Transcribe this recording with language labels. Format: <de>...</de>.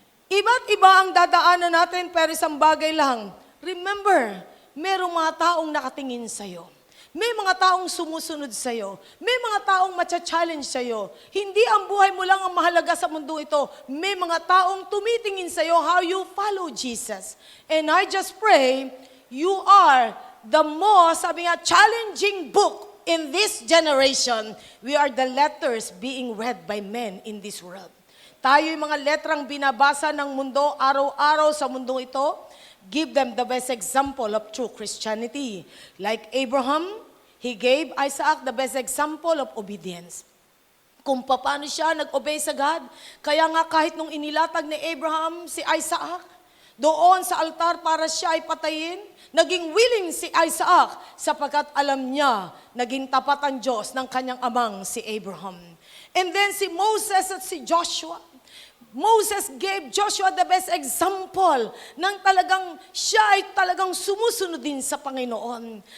<tl>Iba't iba ang dadaanan natin pero isang bagay lang. Remember, merong mga taong nakatingin sa'yo. May mga taong sumusunod sa'yo. May mga taong matcha-challenge sa'yo. Hindi ang buhay mo lang ang mahalaga sa mundo ito. May mga taong tumitingin sa'yo</tl> <en>how you follow Jesus. And I just pray, you are the most,</en> <tl>sabi nga,</tl> <en>challenging book in this generation. We are the letters being read by men in this world.</en> <tl>Tayo yung mga letrang binabasa ng mundo araw-araw sa mundong ito.</tl> <en>Give them the best example of true Christianity. Like Abraham, he gave Isaac the best example of obedience.</en> <tl>Kung paano siya nag-obey sa God. Kaya nga kahit nung inilatag ni Abraham si Isaac, doon sa altar para siya ay patayin, naging willing si Isaac sapagkat alam niya, naging tapat ang Diyos ng kanyang amang si Abraham. And then si Moses at si Joshua,</tl> <en>Moses gave Joshua the best example</en> <tl>ng talagang siya ay talagang sumusunod din sa Panginoon.</tl>